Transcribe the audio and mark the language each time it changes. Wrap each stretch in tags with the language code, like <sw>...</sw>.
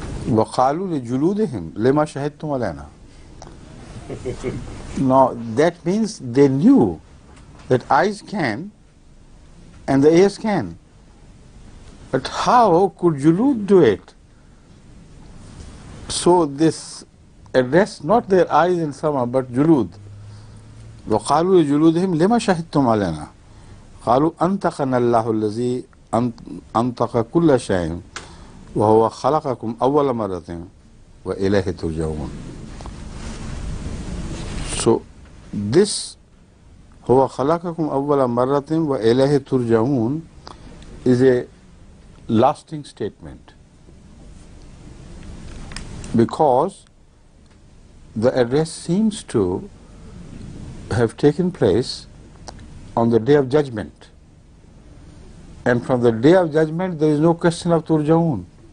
<ar>وقالوا لجلودهم لما شهدتم علينا.</ar> <en>Now that means they knew that eyes can and the ears can. But how could julud do it? So this addressed not their eyes and sama but julud.</en> <ar>وقالوا لجلودهم لما شهدتم علينا. قالوا أنطقنا الله الذي أنطق كل شيء وهو خلقكم أول مرة وإليه ترجعون.</ar> <en>So this</en> <ar>هو خلقكم أول مرة وإليه ترجعون</ar> <en>is a lasting statement, because the address seems to have taken place on the day of judgment, and from the day of judgment there is no question of turjaun.</en>